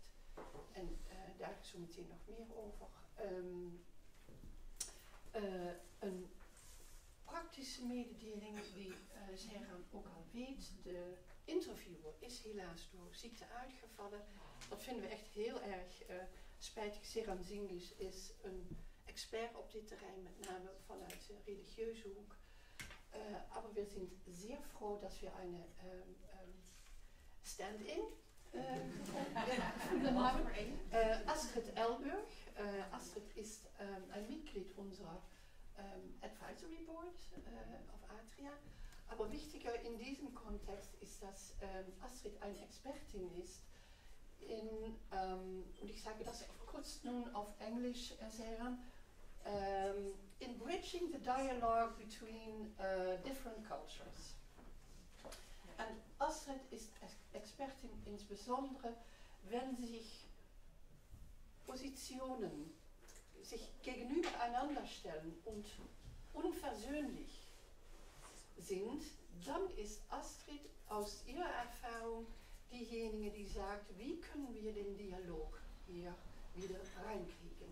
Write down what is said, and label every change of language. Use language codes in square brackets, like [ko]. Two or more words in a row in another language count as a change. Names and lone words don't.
[nl] En daar zo meteen nog meer over. Een praktische mededeling die Seyran ook al weet. De interviewer is helaas door ziekte uitgevallen. Dat vinden we echt heel erg spijtig. Seyran Zingis is een expert op dit terrein, met name vanuit de religieuze hoek. [de] Aber wir sind sehr froh, dass wir eine Stand-in gefunden haben. Astrid Elburg. Astrid ist ein Mitglied unserer [en] Advisory Board [de] auf Atria. Aber wichtiger in diesem Kontext ist, dass Astrid eine Expertin ist und ich sage das kurz nun auf Englisch, Seyran, [en] in bridging the dialogue between different cultures. [de] En Astrid ist Expertin insbesondere, wenn sich Positionen sich gegenüber einander stellen und unversöhnlich sind, dann ist Astrid aus ihrer Erfahrung diejenige, die sagt, wie können wir den Dialog hier wieder reinkriegen.